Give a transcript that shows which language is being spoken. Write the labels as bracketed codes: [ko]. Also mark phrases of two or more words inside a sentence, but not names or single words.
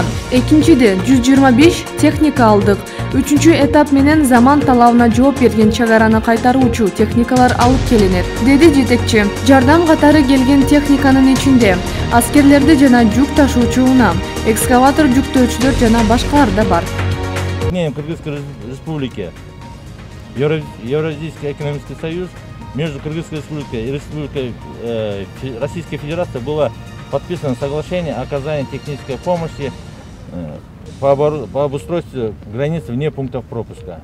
[ky] Экинчиде 125 техника алдык. Үчүнчү этап менен заман талабына жооп берген чек араны кайтаруучу техникалар алып келинет, деди жетекчи. Жардам катары келген техниканын ичинде аскерлерди жана жүк ташуучу унаа, экскаватор жүктөөчүлөр жана башкалар да бар. [ru] Кыргызской республики Евразийский экономический союз между Кыргызской республикой и Республикой Российской Федерации было подписано соглашение о оказании технической помощи по обустройству границ вне пунктов пропуска.